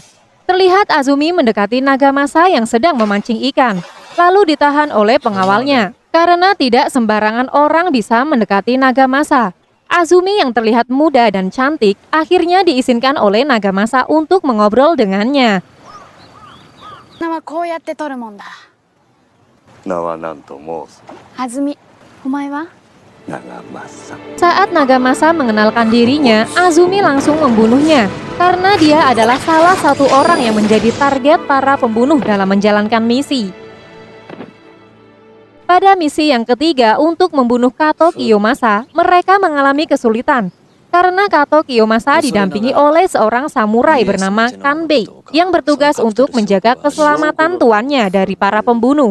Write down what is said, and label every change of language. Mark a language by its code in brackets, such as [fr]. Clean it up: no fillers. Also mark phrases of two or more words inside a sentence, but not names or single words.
[id] Terlihat Azumi mendekati Nagamasa yang sedang memancing ikan, lalu ditahan oleh pengawalnya. Karena tidak sembarangan orang bisa mendekati Nagamasa. Azumi yang terlihat muda dan cantik akhirnya diizinkan oleh Nagamasa untuk mengobrol dengannya. [ja] 名はこうやって取るもんだ。名は何と申す。はずみ、お前は？ Nagamasa. [id] Saat Nagamasa mengenalkan dirinya, Azumi langsung membunuhnya karena dia adalah salah satu orang yang menjadi target para pembunuh dalam menjalankan misi. Pada misi yang ketiga untuk membunuh Kato Kiyomasa, mereka mengalami kesulitan karena Kato Kiyomasa didampingi oleh seorang samurai bernama Kanbei yang bertugas untuk menjaga keselamatan tuannya dari para pembunuh.